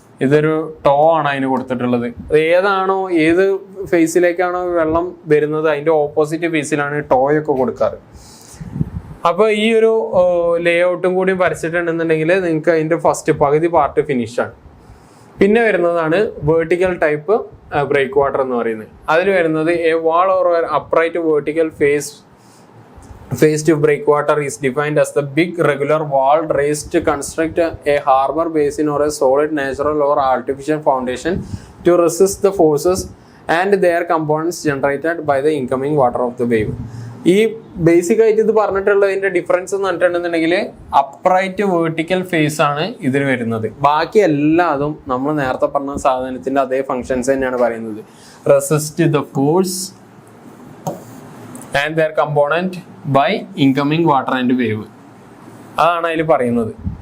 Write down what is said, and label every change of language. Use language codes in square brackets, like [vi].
[ml] ഇതൊരു ടോ ആണ് അതിന് കൊടുത്തിട്ടുള്ളത്. ഏത് ഫേസിലേക്കാണോ വെള്ളം വരുന്നത് അതിൻ്റെ ഓപ്പോസിറ്റ് ഫേസിലാണ് ടോയൊക്കെ കൊടുക്കാറ്. അപ്പോൾ ഈ ഒരു ലേ ഔട്ടും കൂടി വരച്ചിട്ടുണ്ടെന്നുണ്ടെങ്കിൽ നിങ്ങൾക്ക് അതിൻ്റെ ഫസ്റ്റ് പകുതി പാർട്ട് ഫിനിഷാണ്. പിന്നെ വരുന്നതാണ് വേർട്ടിക്കൽ ടൈപ്പ് ബ്രേക്ക് വാട്ടർ എന്ന് പറയുന്നത്. അതിൽ വരുന്നത് [en] A wall or upright vertical Phase to breakwater is defined as the big regular wall raised to construct a harbor basin or a solid natural or artificial foundation to resist the forces and their components generated by the incoming water of the wave. [ml] ഈ basic ആയിട്ട് ഇത് പറഞ്ഞിട്ടുള്ളതിന്റെ difference എന്ന് പറഞ്ഞിട്ടുണ്ടെന്നുണ്ടെങ്കിൽ upright vertical face ആണ് ഇതിന് വരുന്നത്. ബാക്കി എല്ലാതും നമ്മൾ നേരത്തെ പറഞ്ഞ സാധനത്തിന്റെ അതേ ഫങ്ഷൻസ് തന്നെയാണ് പറയുന്നത്. [en] resist the force and their component by incoming water and wave, [ml] അതാണ് അതിൽ പറയുന്നത്.